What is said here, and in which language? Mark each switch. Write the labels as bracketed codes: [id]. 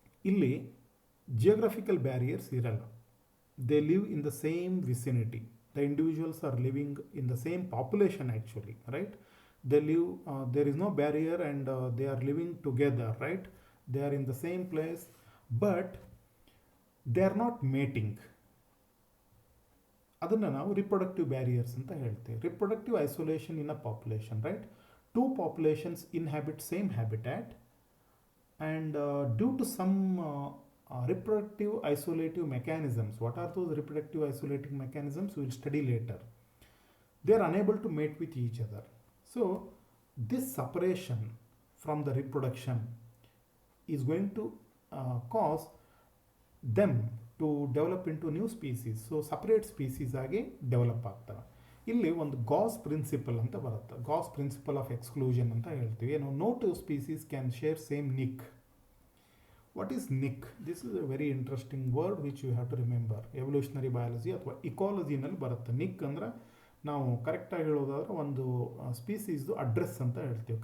[kn] ಇಲ್ಲಿ geographical barriers ಇರಲ್ಲ. [en] They live in the same vicinity. The individuals are living in the same population actually, right? They live, there is no barrier and they are living together, right? They are in the same place, but they are not mating. [kn] ಅದನ್ನು ನಾವು reproductive barriers ಅಂತ ಹೇಳ್ತೇವೆ. [en] Reproductive isolation in a population, right? Two populations inhabit same habitat and due to some reproductive isolative mechanisms. What are those reproductive isolating mechanisms? We will study later. They are unable to mate with each other. So this separation from the reproduction is going to cause them to develop into new species. [kn] So separate species ಆಗಿ develop ಆಗ್ತವೆ. ಇಲ್ಲಿ ಒಂದು Gauss principal ಅಂತ ಬರುತ್ತೆ. [en] Gause principle of exclusion [kn] ಅಂತ ಹೇಳ್ತೀವಿ. ಏನು, [en] No two species can share same niche. What is niche? This is a very interesting word which you have to remember. [kn] Evolutionary biology ಅಥವಾ ಇಕಾಲಜಿನಲ್ಲಿ ಬರುತ್ತೆ. ನಿಕ್ ಅಂದರೆ ನಾವು ಕರೆಕ್ಟಾಗಿ ಹೇಳೋದಾದ್ರೆ ಒಂದು ಸ್ಪೀಸೀಸ್ದು ಅಡ್ರೆಸ್ ಅಂತ ಹೇಳ್ತೀವಿ.